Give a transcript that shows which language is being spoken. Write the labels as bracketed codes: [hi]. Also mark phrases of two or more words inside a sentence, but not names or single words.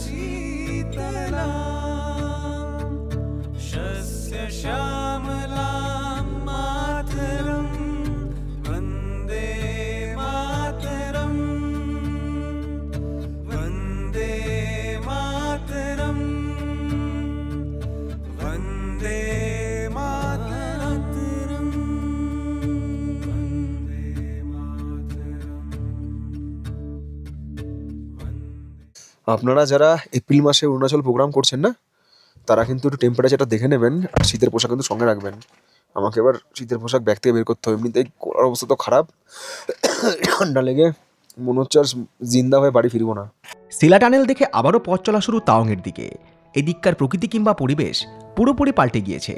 [sa] शीतलाम शस्य श्यामलां मातरं वन्दे मातरम् वन्दे मातरम् वन्दे मातरम् वन्दे मातरम्। [bn] আপনারা যারা এপ্রিল মাসে অরুণাচল প্রোগ্রাম করছেন না, তারা কিন্তু একটু টেম্পারেচারটা দেখে নেবেন, আর শীতের পোশাক কিন্তু সঙ্গে রাখবেন। আমাকে এবার শীতের পোশাক ব্যাগ থেকে বের করতে হবে, এমনিতেই করার অবস্থা তো খারাপ, ঠান্ডা লেগে মনে হচ্ছে আর জিন্দা হয়ে বাড়ি ফিরবো না। সেলা টানেল দেখে আবারও পথ চলা শুরু তাওয়াংয়ের দিকে। এদিককার প্রকৃতি কিংবা পরিবেশ পুরোপুরি পাল্টে গিয়েছে।